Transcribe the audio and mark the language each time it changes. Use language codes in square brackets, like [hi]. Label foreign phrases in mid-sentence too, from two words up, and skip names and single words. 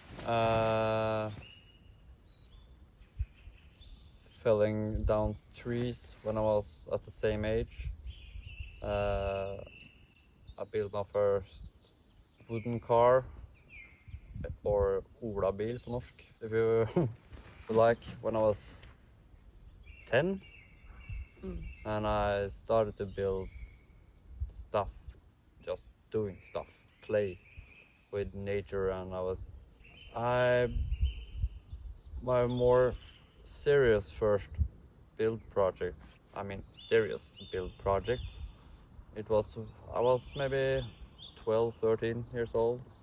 [en] Felling down trees when I was at the same age. I built my first wooden car, or [no] olabil på norsk, [en] if you would like, when I was 10. And I started to build stuff, just doing stuff, play with nature, and my more serious first build project, serious build project, I was maybe 12, 13 years old.